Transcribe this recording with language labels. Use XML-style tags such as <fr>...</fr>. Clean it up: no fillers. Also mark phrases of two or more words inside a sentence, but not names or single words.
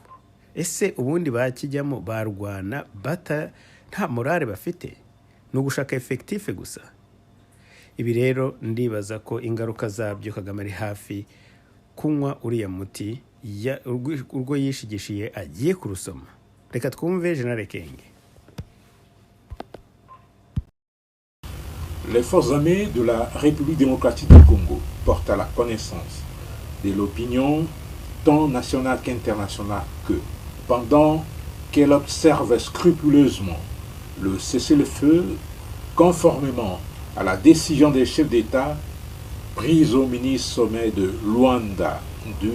<rw>Ese ubundi bakijyamo barwana nta morale bafite, no gushaka effectif gusa? Ibi rero ndibaza ko ingaruka zabyo Kagame ari hafi kunywa uriya muti urwo yishigishiye agiye kurusoma. Reka twumve General Kenge.</rw> <fr>Les forces armées de la République démocratique du Congo portent à la connaissance de l'opinion tant nationale qu'internationale que, pendant qu'elle observe scrupuleusement le cessez-le-feu conformément à la décision des chefs d'État prise au mini-sommet de Luanda du</fr>